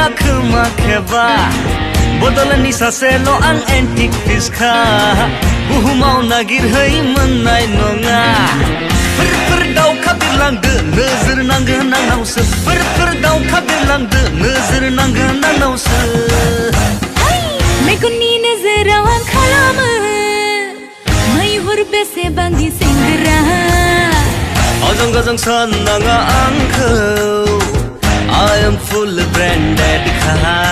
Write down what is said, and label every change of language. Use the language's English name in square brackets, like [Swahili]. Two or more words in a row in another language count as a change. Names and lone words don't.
[Bodo] खोमा खेबा बदलनि सासेल' आं एन्टिक पिसखा बुहुमाव नागिरहै मोननाय नङा फोर दावखा बिरलांदो नोजोर नांगोन आंनावसो फोर दावखा बिरलांदो नोजोर नांगोन आंनावसो मेगननि नोजोराव आं खालामो मैहुर बेसेबांदि सेंग्रा आजां गाजां साननाङा आंखौ [English] I am full branded [Bodo] खा